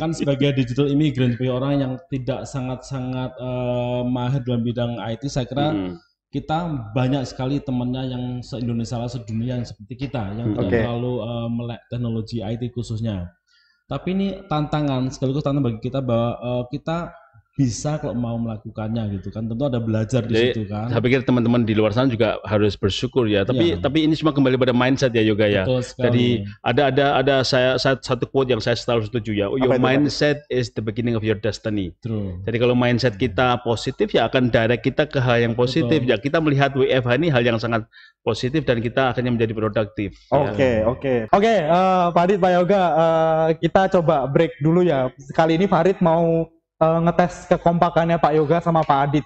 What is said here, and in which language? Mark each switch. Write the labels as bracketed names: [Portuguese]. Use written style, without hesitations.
[Indonesian] Kan sebagai digital immigrant, sebagai orang yang tidak sangat mahir dalam bidang IT, saya kira kita banyak sekali temannya yang se-Indonesia sedunia yang seperti kita, yang tidak terlalu melek teknologi IT khususnya. Tapi ini tantangan sekaligus tantangan bagi kita bahwa kita bisa kalau mau melakukannya gitu kan. Tentu ada belajar di situ kan. Saya pikir teman-teman di luar sana juga harus bersyukur ya. Tapi ini semua kembali pada mindset ya Yoga ya. Jadi ada saya satu quote yang saya selalu setuju ya. [English] Your mindset is the beginning of your destiny. True. [Indonesian] Jadi kalau mindset kita positif ya akan direct kita ke hal yang positif. Ya kita melihat WFH ini hal yang sangat positif dan kita akhirnya menjadi produktif. Oke, Farid, Pak Yoga, kita coba break dulu ya. Kali ini Farid mau ngetes kekompakannya Pak Yoga sama Pak Adit.